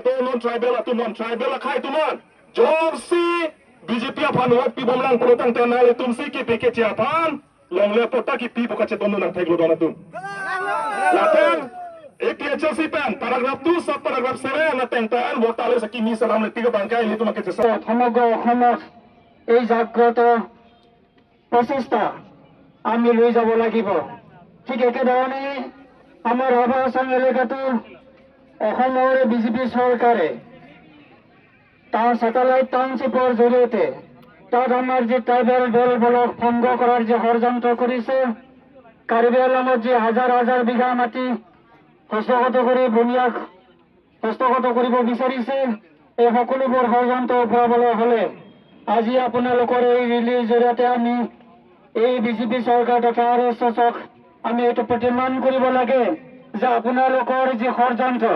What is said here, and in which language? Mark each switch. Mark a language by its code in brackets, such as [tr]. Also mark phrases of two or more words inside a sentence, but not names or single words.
[mjw] to [en] non tribal [mjw] tu [en] non tribal [mjw] khai tu non job si BJP aphan wat pi bomlang protang tanale tum si ki peke che aphan long le pota ki pi boka che tono nang thai lo dona tum laten APHLC pen [en] paragraph 2 sub paragraph 7 [mjw] na tengtaan wotale saki mi salam le tiga bangkai ni tumake che [as] সমগ্র অসমত এই জাগ্ৰত প্ৰচেষ্টা আমি লৈ যাব লাগিব ঠিক একেধৰণে আমাৰ ৰাভা আসাম এলেকাটো অসমৰ বিজেপি চৰকাৰে তাৰ [en] satellite township [as] জৰিয়তে তাত আমাৰ যে ট্ৰাইবেল দলবোৰক ভংগ কৰাৰ যে ষড়যন্ত্ৰ কৰিছে কাৰ্বি আংলঙত যে হাজাৰ হাজাৰ বিঘা মাটি হস্তগত কৰি বুনিয়াদ হস্তগত কৰিব বিচাৰিছে এই সকলোবোৰ ষড়যন্ত্ৰ উফৰাবলৈ হলে আজি আপোনালোকৰ এই ৰিলিৰ জৰিয়তে আমি এই বিজেপি চৰকাৰ তথা RSSক আমি এইটো প্ৰতিমান কৰিব লাগে যে আপোনালোকৰ যি ষড়যন্ত্ৰ